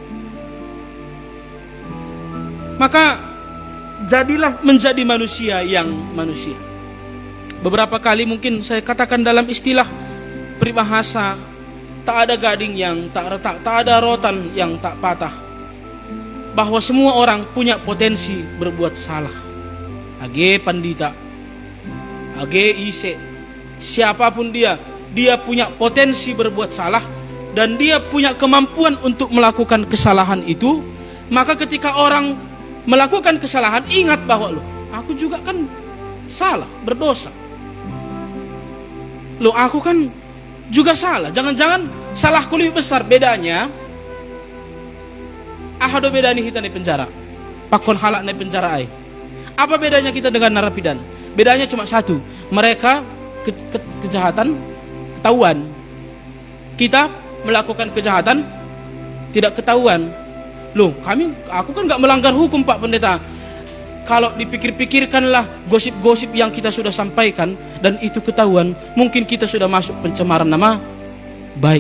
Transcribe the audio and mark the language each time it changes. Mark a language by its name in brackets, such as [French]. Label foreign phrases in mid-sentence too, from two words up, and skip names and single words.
[Indonesian] Maka jadilah menjadi manusia yang manusia. Beberapa kali mungkin saya katakan dalam istilah peribahasa, tak ada gading yang tak retak, tak ada rotan yang tak patah. Bahwa semua orang punya potensi berbuat salah. [Batak Simalungun] Age pandita, age ise, [Indonesian] siapapun dia punya potensi berbuat salah dan dia punya kemampuan untuk melakukan kesalahan itu. Maka ketika orang melakukan kesalahan, ingat bahwa loh, aku juga kan salah, berdosa. Loh, aku kan juga salah. Jangan-jangan salahku lebih besar. Bedanya, [Batak Simalungun] ahado bedani kita di penjara, pakon halak di penjara ay. [Indonesian] Apa bedanya kita dengan narapidana? Bedanya cuma satu. Mereka kejahatan ketahuan. Kita melakukan kejahatan tidak ketahuan. Loh, aku kan gak melanggar hukum Pak Pendeta. Kalau dipikir-pikirkanlah gosip-gosip yang kita sudah sampaikan dan itu ketahuan, mungkin kita sudah masuk pencemaran nama baik.